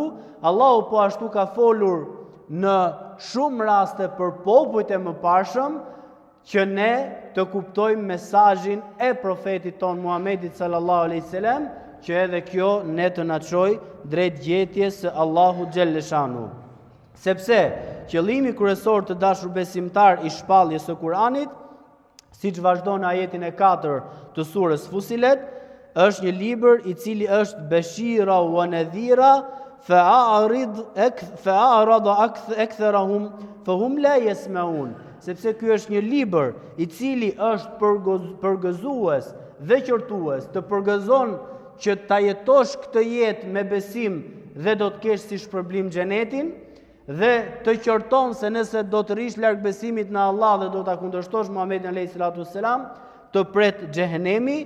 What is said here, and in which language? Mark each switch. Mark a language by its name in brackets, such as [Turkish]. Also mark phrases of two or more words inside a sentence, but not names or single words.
[Albanian] Allahu po ashtu ka folur në shumë raste për popujt e mëparshëm, që ne të kuptojmë mesazhin e profetit ton Muhamedit [Arabic] صلى الله عليه وسلم, [Albanian] që edhe kjo ne të na çojë drejt gjetjes së Allahut xhaleshanuhu. Sepse qëllimi kryesor të dashur besimtar i shpalljes së Kur'anit, siç vazhdon ajetin e 4 të surës Fusilet, është një libër i cili është [Arabic] بشيرا ونذيرا فأعرض أكثرهم فهم لا يسمعون. [Albanian] Sepse ky është një libër i cili është përgëzues dhe qortues, të përgëzon që ta jetosh këtë jetë me besim dhe do të kesh si shpërblim xhenetin, dhe të qorton se nëse do të rish larg besimit në Allah dhe do ta kundërshtosh Muhamedit [Arabic] عليه الصلاة والسلام, [Albanian] të pret xhehenemi.